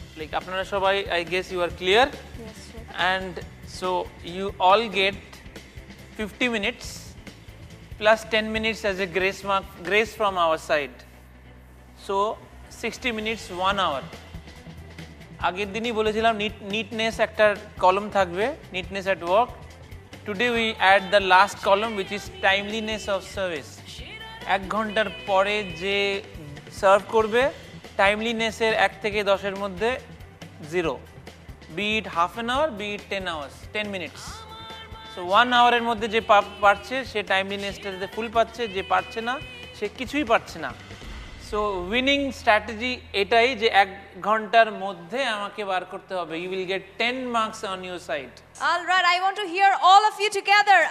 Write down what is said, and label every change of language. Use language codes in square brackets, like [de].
[en] Like [bn] আপনারা সবাই [en] I guess you are clear and so you all get 50 minutes plus 10 minutes as a grace from our side. So 60 minutes 1 hour. [bn] আগের দিনই বলেছিলাম neatness একটা column থাকবে, [en] neatness at work. Today we add the last column which is timeliness of service. [bn] 1 ঘন্টার পরে যে serve করবে timeliness এর 1 থেকে 10 এর মধ্যে 0, [en] be it half an hour, be it 10 hours, 10 minutes. [bn] So 1 hour এর মধ্যে যে পারছে সে টাইমলিনেসটাতে ফুল পাচ্ছে, যে পারছে না সে কিছুই পাচ্ছে না। সো উইনিং স্ট্র্যাটেজি এটাই যে 1 ঘন্টার মধ্যে আমাকে বার করতে হবে। [en] You will get 10 marks on your side. All right, I want to hear all of you together.